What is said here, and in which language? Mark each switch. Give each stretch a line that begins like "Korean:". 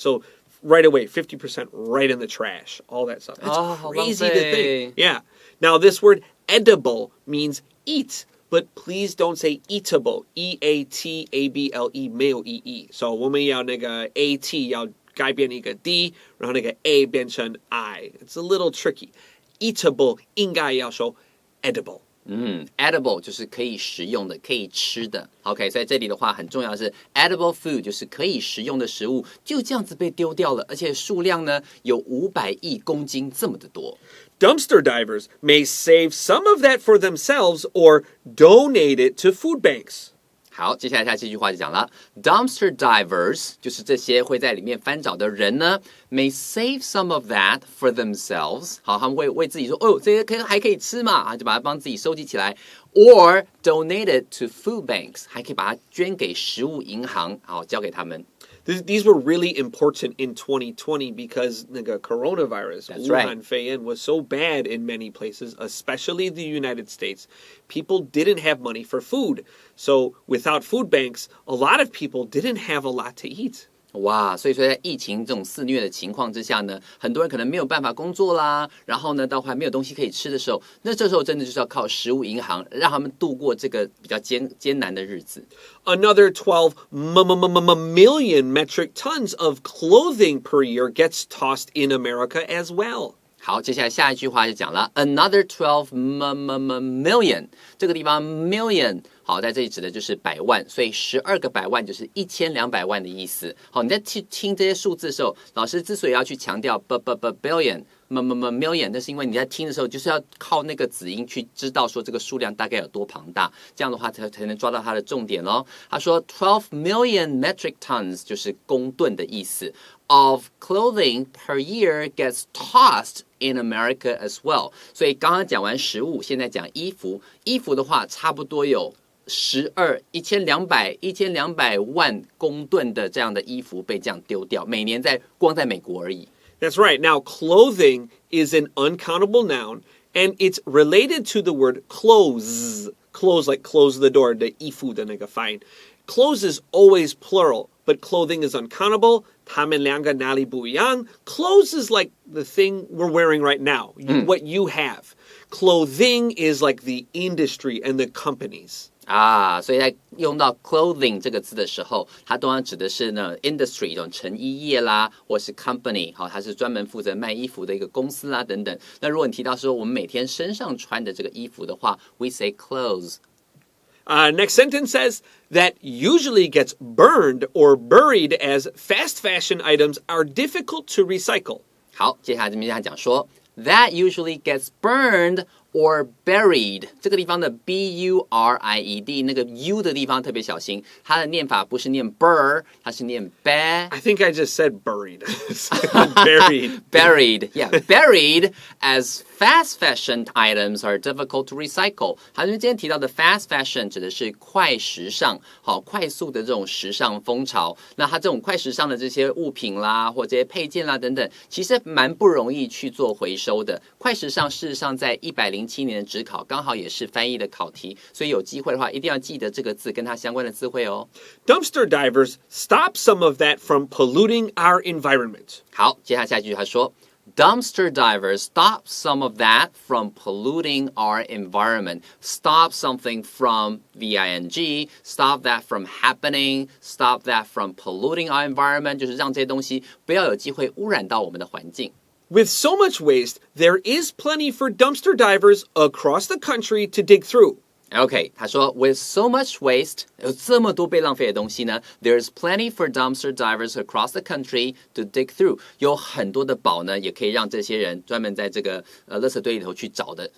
English: So right away, 50% right in the trash, all that stuff. It's crazy to think. Yeah. Now, this word edible means eat, but please don't say eatable. E-A-T-A-B-L-E
Chinese: 没有
English: E-E.
Chinese: So 我们要那个 A-T 要改变一个 D, 然后那个 A 变成 I.
English: It's a little tricky.
Chinese: Eatable 应该要说 edible. Edible 就是可以食用的，可以吃的。OK， 所以这里的话很重要的是 edible food 就是可以食用的食物，就这样子被丢掉了，而且数量呢有500亿公斤这么的多。
English: Dumpster divers may save some of that for themselves or donate it to food banks.
Chinese: 好，接下来这句话就讲了 ，dumpster divers 就是这些会在里面翻找的人呢 ，
English: may save some of that for themselves。
Chinese: 好，他们会为自己说，哦，这些还可以吃嘛，就把它帮自己收集起来 ，
English: or donate it to food banks，
Chinese: 还可以把它捐给食物银行，好，交给他们。
English: These were really important in 2020 because the coronavirus, Wuhan
Chinese: 肺炎,
English: was so bad in many places, especially the United States. People didn't have money for food. So without food banks, a lot of people didn't have a lot to eat.
Chinese: 哇，所以说在疫情这种肆虐的情况之下呢，很多人可能没有办法工作啦，然后呢，到还没有东西可以吃的时候，那这时候真的就是要靠食物银行，让他们度过这个比较艰难的日子。
English: Another 12 million metric tons of clothing per year gets tossed in America as well.
Chinese: 好，接下来下一句话就讲了
English: another 12 million，
Chinese: 这个地方 million 好，在这里指的就是百万，所以12个百万就是1200万的意思。好，你在听这些数字的时候，老师之所以要去强调 billion million， 那是因为你在听的时候就是要靠那个子音去知道说这个数量大概有多庞大，这样的话才能抓到它的重点咯。他说
English: 12 million metric tons
Chinese: 就是公吨的意思。
English: Of clothing per year gets tossed in America as well.
Chinese: 所以刚刚讲完食物，现在讲衣服。衣服的话，差不多有1200万公吨的这样的衣服被这样丢掉，每年光在美国而已。
English: That's right. Now, clothing is an uncountable noun, and it's related to the word close. Close, like close the door, the
Chinese: 衣服的那个发音。
English: Clothes is always plural, but clothing is uncountable.
Chinese: 他们两个哪里不一样?
English: Clothes is like the thing we're wearing right now, what you have. Clothing is like the industry and the companies.
Chinese: 啊，所以在用到 clothing 这个字的时候，它通常指的是呢 industry 这种成衣业啦，或是 company， 好，它是专门负责卖衣服的一个公司啦等等。那如果你提到说我们每天身上穿的这个衣服的话 ，
English: we say clothes。Next sentence says that usually gets burned or buried as fast fashion items are difficult to recycle.
Chinese: 好，接下来这边他讲说
English: that usually gets burned or buried，
Chinese: 这个地方的 B-U-R-I-E-D 那个 U 的地方特别小心，它的念法不是念 bur， 它是念 ba。
English: I think I just said buried. Buried. Buried, yeah, buried as fast fashion items are difficult to recycle.
Chinese: 好，因为今天提到的 fast fashion 指的是快时尚，好，快速的这种时尚风潮。那它这种快时尚的这些物品啦，或这些配件啦等等，其实蛮不容易去做回收的。快时尚事实上在107年的指考刚好也是翻译的考题，所以有机会的话一定要记得这个字跟它相关的字汇哦。
English: Dumpster divers stop some of that from polluting our environment.
Chinese: 好，接下一句他说
English: Dumpster divers stop some of that from polluting our environment. Stop something from V-I-N-G, stop that from happening, stop that from polluting our environment,
Chinese: 就是让这些东西不要有机会污染到我们的环境。
English: With so much waste, there is plenty for dumpster divers across the country to dig through. OK，
Chinese: 他说
English: With so much waste，
Chinese: 有这么多被浪费的东西呢
English: There's plenty for dumpster divers across the country to dig through。
Chinese: 有很多的宝呢，也可以让这些人专门在这个垃圾堆里头去找的。